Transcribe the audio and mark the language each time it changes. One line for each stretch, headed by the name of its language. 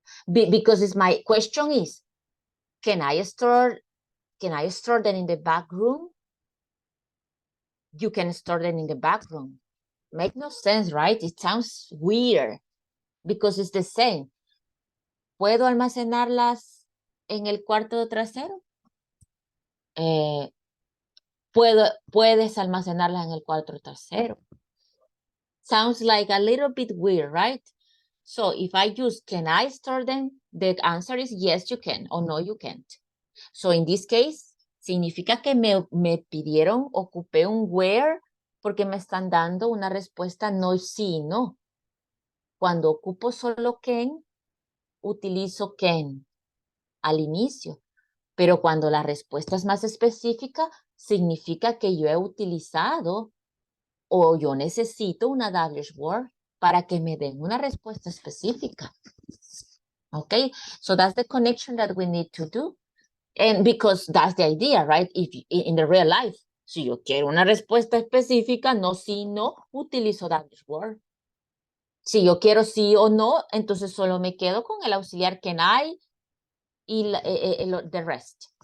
English: Because it's my question is, can I store them in the back room? You can store them in the back room. Make no sense, right? It sounds weird because it's the same.
Spanish: ¿Puedo almacenarlas en el cuarto trasero? Puedes almacenarlas en el cuarto trasero.
English: Sounds like a little bit weird, right? So if I use can I store them, the answer is yes, you can, or no, you can't. So in this case,
Spanish: significa que me pidieron, ocupé un where, porque me están dando una respuesta no, sí, no. Cuando ocupo solo can, utilizo can al inicio. Pero cuando la respuesta es más específica, significa que yo he utilizado o yo necesito una W's word para que me den una respuesta específica.
English: Okay, so that's the connection that we need to do. And because that's the idea, right? If in the real life,
Spanish: si yo quiero una respuesta específica, no sí, no, utilizo W's word. Si yo quiero sí o no, entonces solo me quedo con el auxiliar can I y
English: the rest.